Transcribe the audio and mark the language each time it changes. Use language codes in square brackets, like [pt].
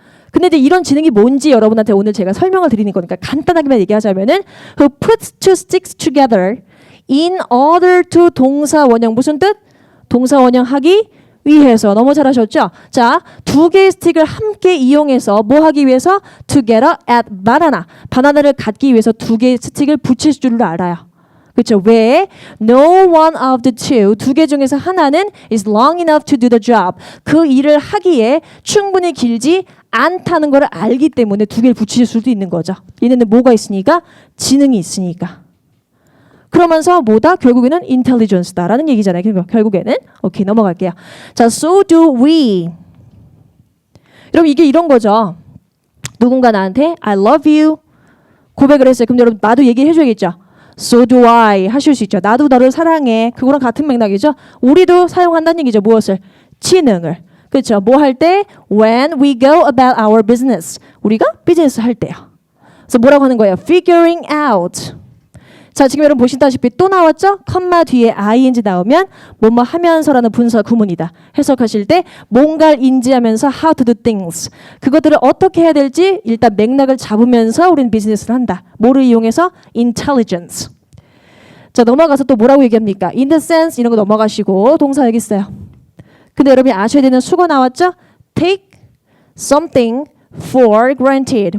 [ko] 근데 이제 이런 지능이 뭔지 여러분한테 오늘 제가 설명을 드리는 거니까 간단하게만 얘기하자면은 [en] who puts two sticks together in order to [ko] 동사 원형 무슨 뜻? 동사 원형 하기 위해서. 너무 잘하셨죠? 자, 2개의 스틱을 함께 이용해서 뭐 하기 위해서? [en] together at banana. [ko] 바나나를 갖기 위해서 2개의 스틱을 붙일 줄을 알아요. 그렇죠? 왜? [en] No one of the two, [ko] 2개 중에서 하나는 [en] is long enough to do the job. [ko] 그 일을 하기에 충분히 길지 않다는 걸 알기 때문에 2개를 붙일 수도 있는 거죠. 얘네는 뭐가 있으니까? 지능이 있으니까. 그러면서 뭐다? 결국에는 intelligence다라는 얘기잖아요. 결국에는. 오케이, 넘어갈게요. 자, [en] so do we. [ko] 여러분 이게 이런 거죠. 누군가 나한테 [en] I love you [ko] 고백을 했어요. 그럼 여러분 나도 얘기해 줘야겠죠. [en] So do I [ko] 하실 수 있죠. 나도 너를 사랑해. 그거랑 같은 맥락이죠. 우리도 사용한다는 얘기죠. 무엇을? 지능을. 그렇죠. 뭐 할 때? [en] When we go about our business. [ko] 우리가 비즈니스 할 때요. 그래서 뭐라고 하는 거예요? [en] Figuring out. [ko] 자, 지금 여러분 보시다시피 또 나왔죠? 컴마 뒤에 ing 나오면 뭐뭐 하면서라는 분사 구문이다. 해석하실 때 뭔가를 인지하면서 [en] how to do things. [ko] 그것들을 어떻게 해야 될지 일단 맥락을 잡으면서 우리는 비즈니스를 한다. 뭐를 이용해서? intelligence. 자, 넘어가서 또 뭐라고 얘기합니까? [en] in the sense [ko] 이런 거 넘어가시고 동사 여기 있어요. 근데 여러분이 아셔야 되는 수거 나왔죠? [en] take something for granted.